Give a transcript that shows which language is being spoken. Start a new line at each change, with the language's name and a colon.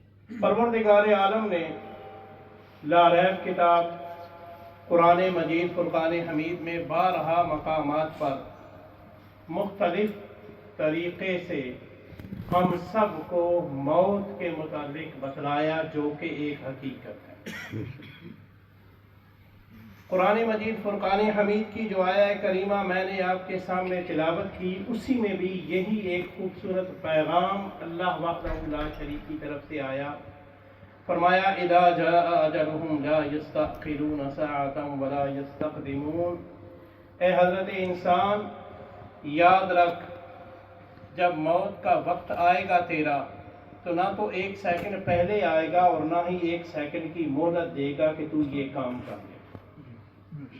Urdu: پروردگار عالم نے لا ریب کتاب قرآن مجید فرقان حمید میں بارہا مقامات پر مختلف طریقے سے ہم سب کو موت کے متعلق بتلایا، جو کہ ایک حقیقت ہے. قرآن مجید فرقان حمید کی جو آیہ کریمہ میں نے آپ کے سامنے تلاوت کی، اسی میں بھی یہی ایک خوبصورت پیغام اللہ وحدہ لا شریک کی طرف سے آیا.
Arabic: فرمایا اذا جاء اجلهم لا يستأخرون ساعة ولا يستقدمون.
Urdu: اے حضرت انسان، یاد رکھ جب موت کا وقت آئے گا تیرا تو نہ تو ایک سیکنڈ پہلے آئے گا اور نہ ہی ایک سیکنڈ کی مہلت دے گا کہ تو یہ کام کر لے.